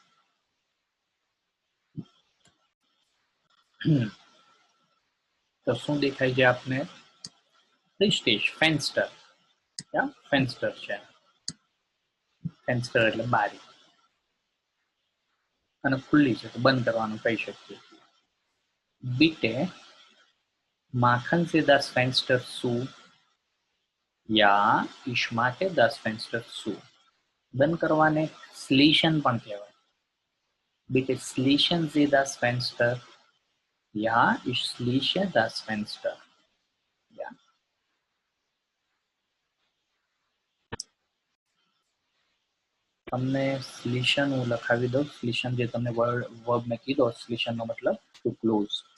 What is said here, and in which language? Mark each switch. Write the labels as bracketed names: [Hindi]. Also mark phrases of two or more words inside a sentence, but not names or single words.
[Gujarati] તો શું દેખાય છે આપને? પ્રિસ્ટીજ ફેન્સ્ટર, या ફેન્સ્ટર છે। ફેન્સ્ટર એટલે બારી અને ખુલ્લી છે તો બંધ કરવાનું કહી શકીએ। [German] Bitte machen Sie das Fenster zu. Ja, ich mache das Fenster zu. [Gujarati] બંધ કરવાને સ્લીશન પણ કહેવાય। [German] Bitte schließen Sie das Fenster. Ja, ich schließe das Fenster. Ja. [Gujarati] તમને સ્લીશન હું લખાવી દઉં। સ્લીશન જે તમને વર્બ મેં કીધો, સ્લીશન નો મતલબ [English] to close.